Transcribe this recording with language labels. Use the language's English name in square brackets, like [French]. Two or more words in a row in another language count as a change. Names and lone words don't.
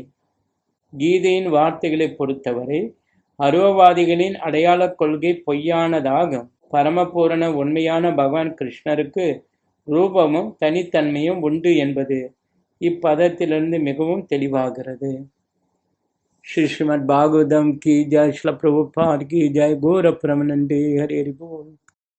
[Tamil] கீதையின் வார்த்தைகளை பொறுத்தவரை அருவவாதிகளின் அடையாளக் கொள்கை பொய்யானதாகும். பரமபூரண உண்மையான பகவான் கிருஷ்ணருக்கு ரூபமும் தனித்தன்மையும் உண்டு என்பது இப்பதத்திலிருந்து மிகவும் தெளிவாகிறது. [Hindi] श्रीमद्भागवतम की जय, श्रील प्रभुपाद की जय, गौर प्रेमानंदे हरे हरि बोल।